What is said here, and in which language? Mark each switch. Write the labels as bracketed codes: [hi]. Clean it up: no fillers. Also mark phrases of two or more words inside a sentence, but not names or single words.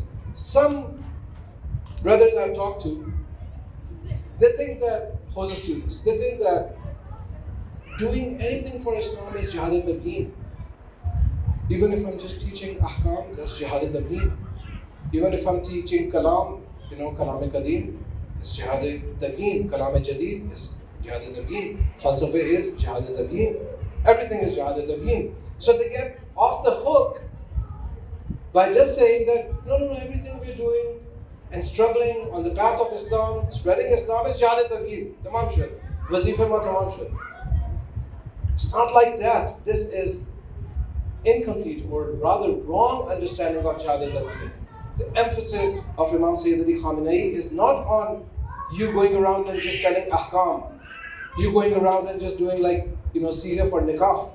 [en] Some brothers I've talked to, they think that, Hausa students, they think that doing anything for Islam is Jidad-E-Tabyin. Even if I'm just teaching ahkam, that's Jidad-E-Tabyin. Even if I'm teaching kalam, kalam-e-qadim, it's Jidad-E-Tabyin. Kalam-e-jadid is Jidad-E-Tabyin. Falsafa is Jidad-E-Tabyin. Everything is Jidad-E-Tabyin. So they get off the hook by just saying that, no, everything we're doing and struggling on the path of Islam, spreading Islam is Jidad-E-Tabyin. [fa] تمام شد. وظیفه ما تمام شد. [en] It's not like that. This is incomplete or rather wrong understanding of Jidad-E-Tabyin. The emphasis of Imam Sayyid Ali Khamenei is not on you going around and just telling ahkam. You going around and just doing seerah for nikah.